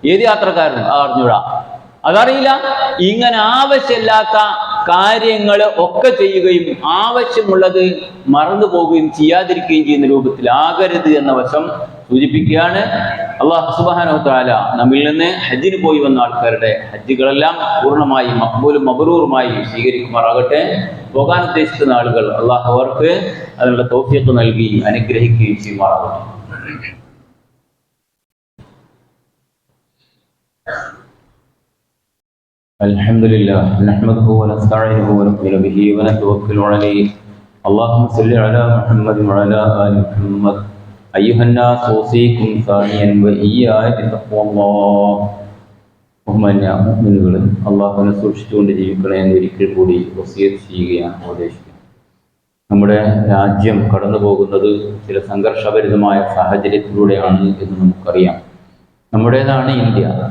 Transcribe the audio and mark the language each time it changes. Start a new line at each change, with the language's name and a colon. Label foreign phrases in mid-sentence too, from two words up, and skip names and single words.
Malayalam: ഏത് യാത്രക്കാരനും അറിഞ്ഞൂടാ, അതറിയില്ല. ഇങ്ങനെ ആവശ്യമില്ലാത്ത കാര്യങ്ങൾ ഒക്കെ ചെയ്യുകയും ആവശ്യമുള്ളത് മറന്നു പോവുകയും ചെയ്യാതിരിക്കുകയും ചെയ്യുന്ന രൂപത്തിലാകരുത് എന്ന വശം സൂചിപ്പിക്കുകയാണ്.
Arabic: الله سبحانه وتعالى
Malayalam: നമ്മിൽ നിന്ന് ഹജ്ജിന് പോയി വന്ന ആൾക്കാരുടെ ഹജ്ജുകളെല്ലാം പൂർണ്ണമായി മഖ്ബൂലും മബ്റൂറുമായി സ്വീകരിക്കുമാറാകട്ടെ. പോകാൻ ഉദ്ദേശിക്കുന്ന ആളുകൾ അല്ലാഹു അവർക്ക് അതിനുള്ള തൗഫീഖ് നൽകി അനുഗ്രഹിക്കുകയും ചെയ്യുമാറാകട്ടെ.
Arabic: الحمد لله نحمده ونستعينه ونؤمن به ونتوكل عليه. اللهم صل على محمد وعلى آل محمد. أيها الناس أوصيكم ثانيا وإياي بتقوى الله.
Malayalam: ബഹുമാന്യ മുഅ്മിനുകൾ, അള്ളാഹുവിനെ സൂക്ഷിച്ചുകൊണ്ട് ജീവിക്കണേ എന്ന് ഒരിക്കൽ കൂടി വസിയത്ത് ചെയ്യുകയാണ്, ഉപദേശിക്കുന്നത്. നമ്മുടെ രാജ്യം കടന്നു പോകുന്നത് ചില സംഘർഷഭരിതമായ സാഹചര്യത്തിലൂടെയാണ് എന്ന് നമുക്കറിയാം. നമ്മുടേതാണ് ഇന്ത്യ.